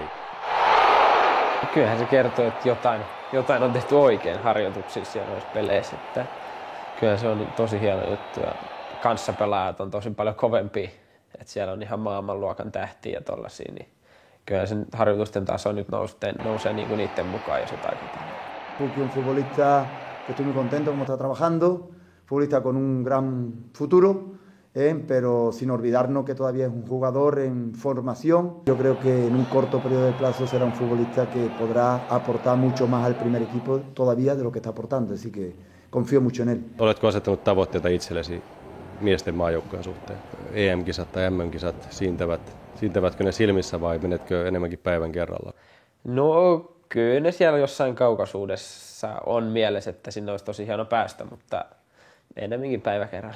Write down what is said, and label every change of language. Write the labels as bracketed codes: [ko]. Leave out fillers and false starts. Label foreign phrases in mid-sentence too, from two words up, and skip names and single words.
[fi] Kyllähän se kertoo, että jotain on tehty oikein harjoituksissa ja noissa peleissä. Että kyllä se on tosi hieno juttu ja kanssapelaajat on tosi paljon kovempia. Että siellä on ihan maailmanluokan tähtiä ja tollasia, niin kyllä sen harjoitusten taso nyt nousee niin kuin niiden mukaan, jos jotain pitää. [es] Pukki on futbolista que estoy muy contento como está trabajando, futbolista con un gran futuro, pero sin olvidarnos que todavía es un jugador en formación. Yo creo que en un corto periodo de plazo será un futbolista que podrá aportar mucho más al primer equipo todavía de lo que está aportando, así que confío mucho en él. [fi] Oletko asettanut tavoitteita itsellesi miesten maajoukkojen suhteen? EM-kisat tai MM-kisat, siintävätkö ne silmissä vai menetkö enemmänkin päivän kerralla? No kyllä ne siellä jossain kaukaisuudessa on mielessä, että sinne olisi tosi hieno päästä, mutta enemmänkin päivä kerralla.